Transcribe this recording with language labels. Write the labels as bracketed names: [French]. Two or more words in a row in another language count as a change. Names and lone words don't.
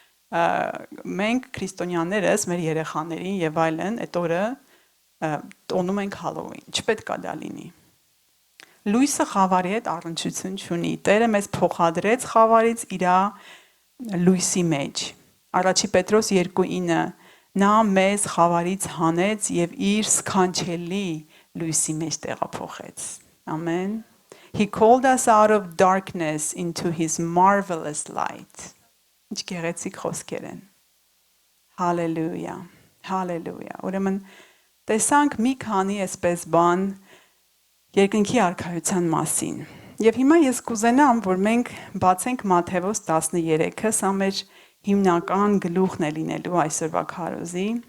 [Armenian] մենք քրիստոնյաներս մեր երեխաներին եւ այլն այդ օրը տոնում ենք Հալոուին, չպետք է դա լինի։ Լույսը խավարի հետ առնչություն չունի։ Տերը մեզ փոխադրեց խավարից իր լույսի մեջ։ Առաջի Պետրոս 2:9 նա մեզ խավարից հանեց եւ իր սքանչելի լույսի մեջ տեղափոխեց։ Amen. [English] He called us out of darkness into his marvelous light. [Armenian] Ինչ գեղեցիկ խոսքեր են։ Hallelujah. Hallelujah. Ուրեմն տեսանք մի քանի այսպես բան երկնքի արքայության մասին։ Եվ հիմա ես կուզենամ, որ մենք բացենք Մատթեոս 13-ը, սա մեր հիմնական գլուխն է լինելու այսօրվա քարոզի։